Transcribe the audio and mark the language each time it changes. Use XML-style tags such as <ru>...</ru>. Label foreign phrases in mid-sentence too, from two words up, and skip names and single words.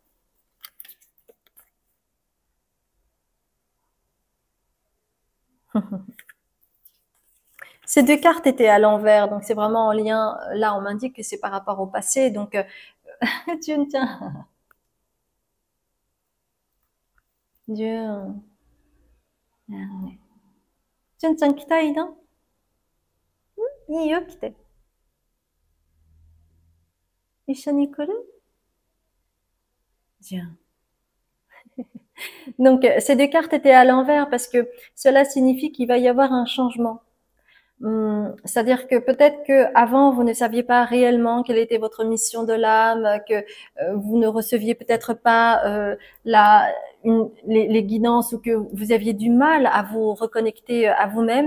<fr>Ces deux cartes étaient à l'envers, donc c'est vraiment en lien. Là, on m'indique que c'est par rapport au passé, donc Dieu ne tient. Dieu.</fr> <ja>じゅんちゃん来たいの？いいよ、来て。一緒に来る？</ja> <fr>じゃん。Donc, ces deux cartes étaient à l'envers parce que cela signifie qu'il va y avoir un changement. C'est-à-dire que peut-être que avant vous ne saviez pas réellement quelle était votre mission de l'âme, que vous ne receviez peut-être pas les guidances ou que vous aviez du mal à vous reconnecter à vous-même.</fr>